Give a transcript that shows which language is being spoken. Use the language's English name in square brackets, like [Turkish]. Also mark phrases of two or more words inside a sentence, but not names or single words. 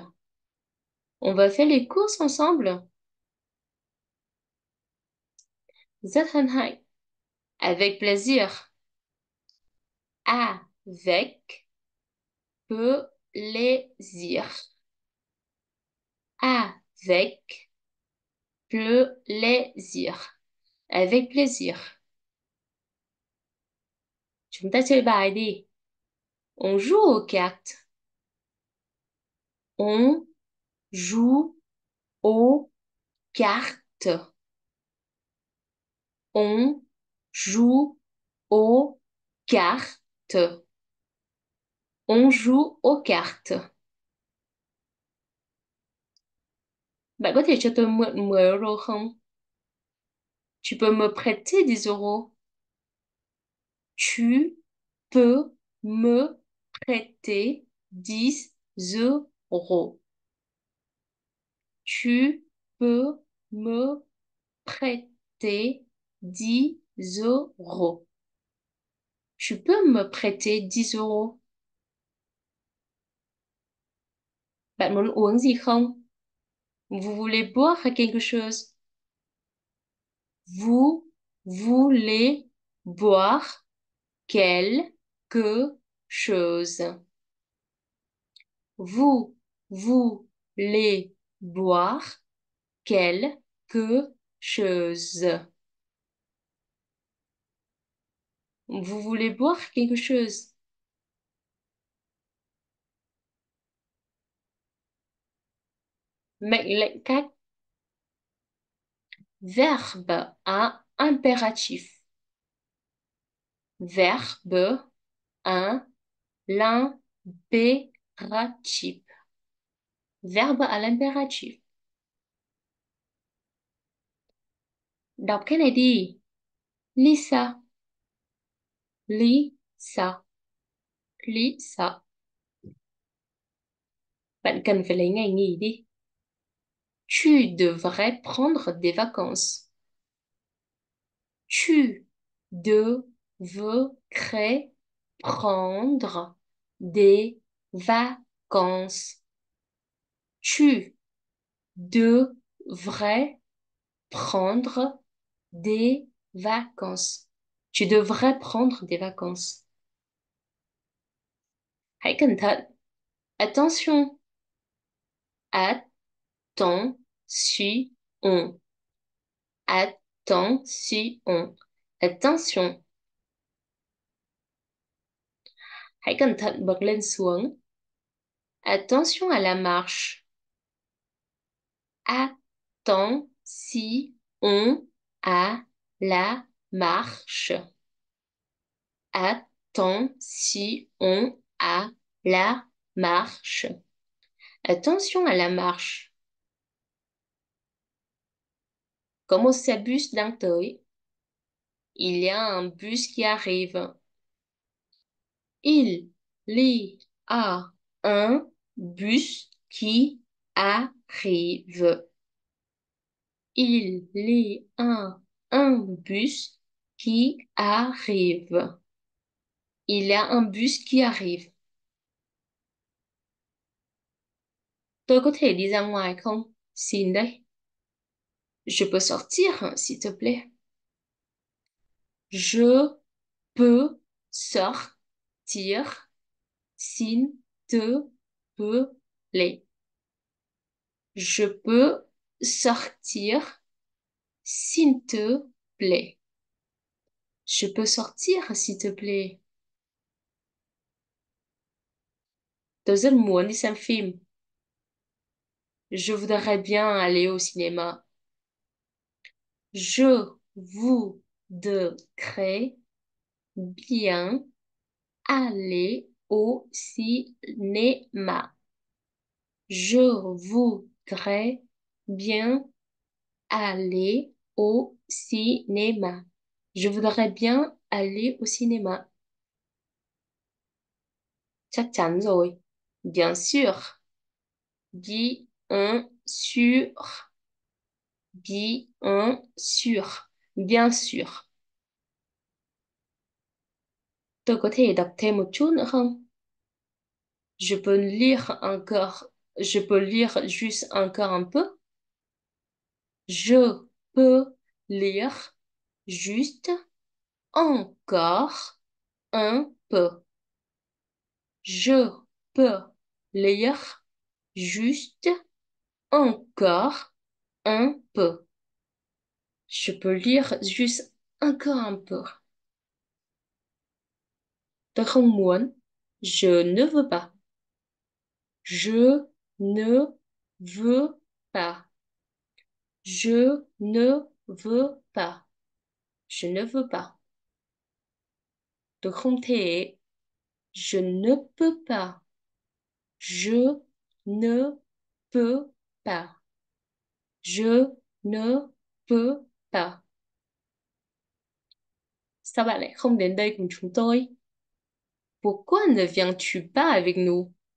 [French] On va faire les courses ensemble. [Vietnamese] Rất hân hạnh. [French] Avec plaisir. Avec plaisir. Avec plaisir. Avec plaisir. [Vietnamese] Chúng ta chơi bài đi. [French] On joue aux cartes. On joue aux cartes. On joue aux cartes. On joue aux cartes. [Vietnamese] Bạn có thể cho tôi mượn 10 euro không? [French] Tu peux me prêter 10 euros? Tu peux me prêter 10 euros? Tu peux me prêter 10 euros? Tu peux me prêter 10 euros? [Vietnamese] Bạn muốn uống gì không? [French] Vous voulez boire quelque chose? Vous voulez boire quelque chose? Vous voulez boire quelque chose? Vous voulez boire quelque chose? [Vietnamese] Mệnh lệnh cách. [French] Verbe à impératif. Verbe Un, l'impératif. Verbe à l'impératif. [Vietnamese] Đọc cái này đi. [French] Lisa. Lisa. Lisa. [Vietnamese] Bạn cần phải lấy ngày nghỉ đi. [French] Tu devrais prendre des vacances. Tu devrais prendre des vacances. Tu devrais prendre des vacances. Tu devrais prendre des vacances. [Vietnamese] Hãy cẩn thận. [French] Attention. Attention. Attention. Attention. [Vietnamese] Hãy cẩn thận bật lên xuống. [French] Attention à la marche. Attention à la marche. Attention à la marche. Attention à la marche. [Vietnamese] Có một xe bus đang tới. [French] Il y a un bus qui arrive. Il y a un bus qui arrive. Il y a un bus qui arrive. Il y a un bus qui arrive. [Vietnamese] Tôi có thể đi ra ngoài không? Xin đấy. [French] Je peux sortir, s'il te plaît. Je peux sortir, s'il te plaît. Je peux sortir, s'il te plaît. Je peux sortir, s'il te plaît. [Vietnamese] Tôi rất muốn đi xem phim. [French] Je voudrais bien aller au cinéma. Je voudrais bien aller au cinéma. Je voudrais bien aller au cinéma. Je voudrais bien aller au cinéma. [Vietnamese] Chắc chắn rồi. [French] Bien sûr. Bien sûr. Bien sûr. Bien sûr. [Vietnamese] Tôi có thể đọc thêm một chút nữa không? [French] Je peux lire encore. Je peux lire juste encore un peu. Je peux lire juste encore un peu. Je peux lire juste encore un peu. Je peux lire juste encore un peu. [Vietnamese] Tôi không muốn. [French] Je ne veux pas. Je ne veux pas. Je ne veux pas. Je ne veux pas. [Vietnamese] Tôi không thể. [French] Je ne peux pas. Je ne peux pas. Je ne peux pas. [Vietnamese] Sao bạn lại không đến đây cùng chúng tôi? [French] Pourquoi ne viens-tu pas avec nous?